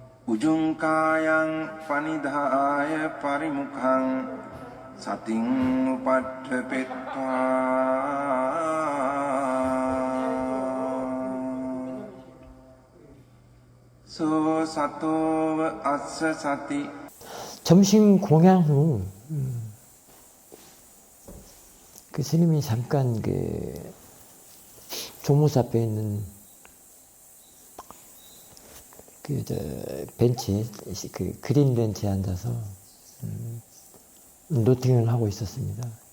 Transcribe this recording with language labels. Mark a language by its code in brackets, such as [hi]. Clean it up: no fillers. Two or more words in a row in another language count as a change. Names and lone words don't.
[pi] උජුංකායං පනිදාය පරිමුඛං සතින් උපට්ඨපෙත්වා 소 සතෝව අස්ස සති. [ko] 점심 공양 후 그 스님이 잠깐 그 종무사 앞에 있는 그 벤치, 그 그린 벤치에 앉아서 노팅을 하고 있었습니다.